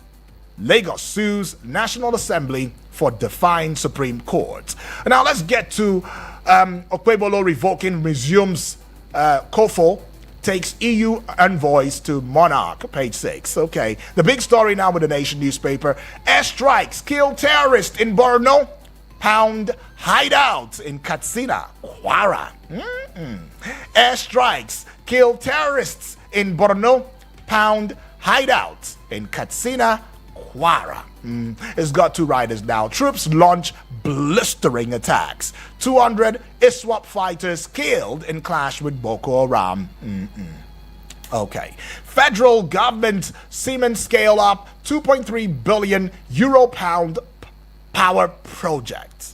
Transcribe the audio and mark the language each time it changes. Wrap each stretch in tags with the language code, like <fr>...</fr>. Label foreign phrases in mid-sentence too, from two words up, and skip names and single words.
<en>Lagos sues National Assembly for defying Supreme Court. Now let's get to Okpebholo revoking resumes Kofo. Takes EU envoys to monarch. Page 6. Okay. The big story now with the Nation newspaper. Airstrikes kill terrorist in Borno. Pound hideout in Katsina, Kwara. Airstrikes kill terrorists in Borno. Pound hideout in Katsina, Kwara. It's got 2 riders now. Troops launch blistering attacks. 200 ISWAP fighters killed in clash with Boko Haram. Okay. Federal government Siemens scale up 2.3 billion euro pound power project.</en>